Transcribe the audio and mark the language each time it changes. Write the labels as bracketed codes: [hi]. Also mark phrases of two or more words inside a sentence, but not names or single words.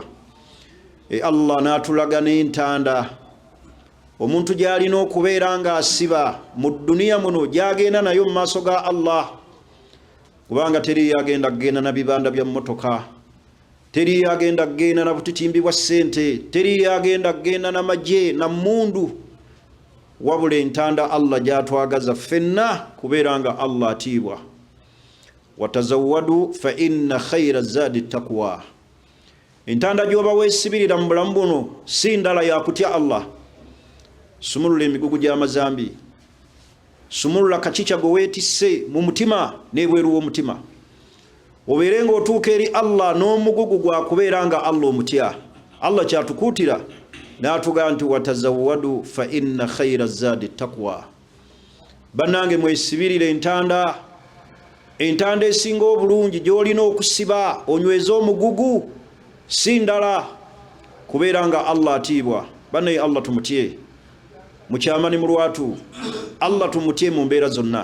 [lg] Allah n'atulaga n'entanda omuntu gy'alina okubeera nga asiba mu duniya muno gy'agenda nayo mu maaso ga Allah, kubanga teriyo agenda kgenda na bibanda bya mmotoka, teriyo agenda kgenda na butitimbi bwa ssente, teriyo agenda kgenda na magye na mundu, wabula entanda Allah gy'atwagaza ffenna kubeera nga Allah atiibwa. [ar] وتزودوا فإن خير الزاد التقوى, [lg] entanda gyoba weesibirira mu bulamu buno si ndala ya kutya Allah. Sumulula emigugu gy'amazambi, sumulula kakica gwe weetisse mu mutima n'ebweru w'omutima, obeere ng'otuuka eri Allah n'omugugu gwa kubeera nga Allah omutya. Allah kyatukuutira n'atugaa nti [ar] وتزودوا فإن خير الزاد التقوى. [lg] Bannange mwesibirire entanda esinga obulungi gy'olina okusiba onyweza omugugu si ndala kubeera nga Allah atiibwa. Bannaye Allah tumutye mu kyama ne mu lwatu, Allah tumutye mu mbeera zonna.